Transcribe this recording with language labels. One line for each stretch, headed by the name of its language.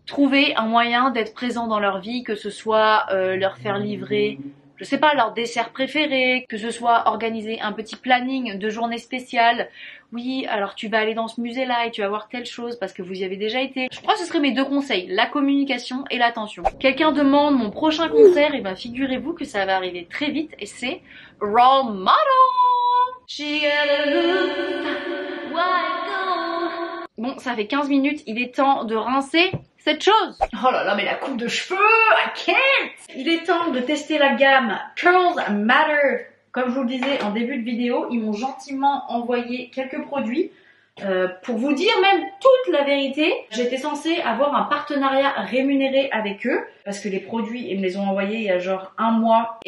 French: Trouvez un moyen d'être présent dans leur vie, que ce soit leur faire livrer, je sais pas, leur dessert préféré, que ce soit organiser un petit planning de journée spéciale. Oui, alors tu vas aller dans ce musée-là et tu vas voir telle chose parce que vous y avez déjà été. Je crois que ce seraient mes 2 conseils, la communication et l'attention. Quelqu'un demande mon prochain concert, et figurez-vous que ça va arriver très vite et c'est Role Model.
English: She got a look, white gold.
French: Bon, ça fait 15 minutes, il est temps de rincer cette chose. Oh là là, mais la coupe de cheveux,
English: I can't.
French: Il est temps de tester la gamme Curls Matter. Comme je vous le disais en début de vidéo, ils m'ont gentiment envoyé quelques produits. Pour vous dire même toute la vérité, j'étais censée avoir un partenariat rémunéré avec eux parce que les produits, ils me les ont envoyés il y a genre 1 mois.